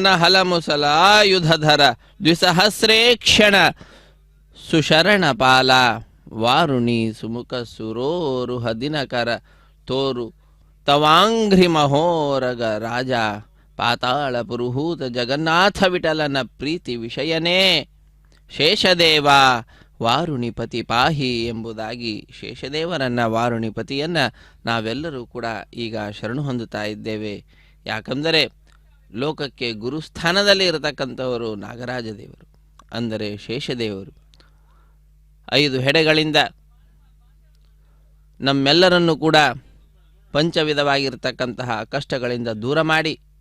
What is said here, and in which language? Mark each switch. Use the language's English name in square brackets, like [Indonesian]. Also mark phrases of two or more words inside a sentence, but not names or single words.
[Kannada] ಹಲಮುಸಲಾಯುಧಧರ ದ್ವಿಸಹಸ್ರೇಕ್ಷಣ ಸುಶರಣಪಾಲ ವಾರುಣಿ ಸುಮುಖ ಸುರೋರುಹ ದಿನಕರ ತೋರು ತವಾಂಘ್ರಿ ಮಹೋರಗ ರಾಜ ಪಾತಾಳ ಪುರುಹೂತ ಜಗನ್ನಾಥ ವಿಠಲನ ಪ್ರೀತಿ ವಿಷಯನೇ ಶೇಷದೇವ ವಾರುಣಿಪತಿ ಪಾಹಿ ಎಂಬುದಾಗಿ ಶೇಷದೇವರನ್ನ ವಾರುಣಿಪತಿಯನ್ನ ನಾವೆಲ್ಲರೂ ಕೂಡ ಈಗ ಶರಣು ಹೊಂದುತ್ತಾ ಇದ್ದೇವೆ. ಯಾಕಂದರೆ ಲೋಕಕ್ಕೆ ಗುರುಸ್ಥಾನದಲ್ಲಿ ಇರತಕ್ಕಂಥವರು ನಾಗರಾಜ ದೇವರು, ಅಂದರೆ ಶೇಷದೇವರು. 5 ಹೆಡೆಗಳಿಂದ ನಮ್ಮೆಲ್ಲರನ್ನು ಕೂಡ ಪಂಚವಿಧವಾಗಿರ್ತಕ್ಕಂತಹ ಕಷ್ಟಗಳಿಂದ ದೂರ ಮಾಡಿ